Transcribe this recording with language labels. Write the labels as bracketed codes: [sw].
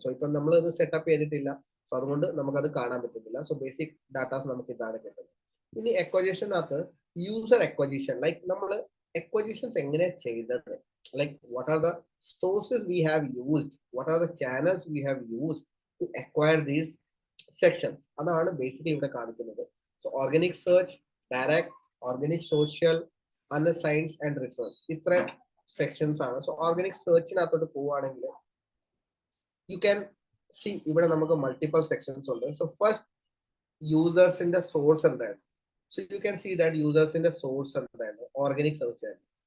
[ml] So ഇപ്പം നമ്മൾ ഇത് സെറ്റപ്പ് ചെയ്തിട്ടില്ല, സോ അതുകൊണ്ട് നമുക്കത് കാണാൻ പറ്റുന്നില്ല. സോ ബേസിക് ഡാറ്റാസ് നമുക്ക് ഇതാണ് കിട്ടുന്നത്. ഇനി അക്വസിഷനകത്ത് യൂസർ അക്വസിഷൻ, ലൈക്ക് നമ്മൾ [en] acquisitions [ml] എങ്ങനെ ചെയ്തത്, [en] like what are the sources we have used, what are the channels we have used to acquire these sections, [ml] അതാണ് ബേസിക്കലി ഇവിടെ കാണിക്കുന്നത്. So organic search, direct, organic social, അൺഅസൈൻഡ് and reference, ഇത്ര sections ആണ്. So organic സെർച്ചിനകത്തോട്ട് പോവുകയാണെങ്കിൽ [en] you can see [ml] ഇവിടെ നമുക്ക് multiple sections ഉണ്ട്. So first യൂസേഴ്സിന്റെ source എന്തായിരുന്നു. [en] so you can see that [ml] യൂസേഴ്സിന്റെ source എന്തായിരുന്നു, ഓർഗാനിക് സെർച്ച് ആയിരുന്നു.